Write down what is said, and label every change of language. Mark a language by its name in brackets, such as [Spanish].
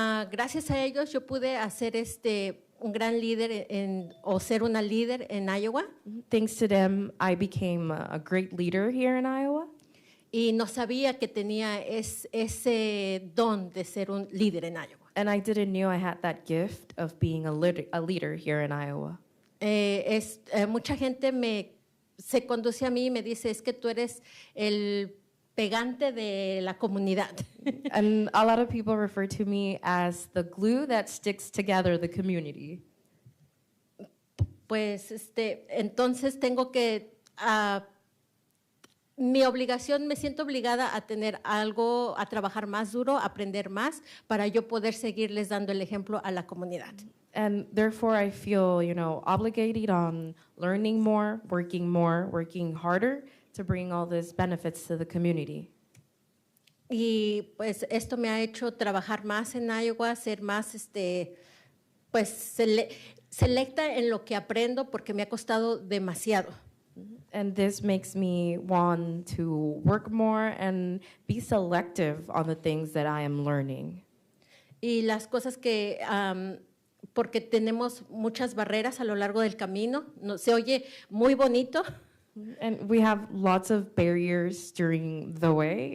[Spanish] Gracias a ellos yo pude hacer un gran líder o ser una líder en Iowa. [English] Thanks to them, I became a great leader here in Iowa. [Spanish] Y no sabía que tenía ese don de ser un líder en Iowa. [English] And I didn't know I had that gift of being a leader here in Iowa. [Spanish] Mucha gente se conduce a mí y me dice, es que tú eres pegante de la comunidad. [English] And a lot of people refer to me as the glue that sticks together the community. [Spanish] Pues entonces tengo que, mi obligación, me siento obligada a tener algo, a trabajar más duro, a aprender más, para yo poder seguirles dando el ejemplo a la comunidad. [English] And therefore, I feel, obligated on learning more, working harder to bring all these benefits to the community. [Spanish] Y pues esto me ha hecho trabajar más en Iowa, ser más, pues selecta en lo que aprendo porque me ha costado demasiado. [English] And this makes me want to work more and be selective on the things that I am learning. [Spanish] Y las cosas que, porque tenemos muchas barreras a lo largo del camino, no, se oye muy bonito, [English] And we have lots of barriers during the way.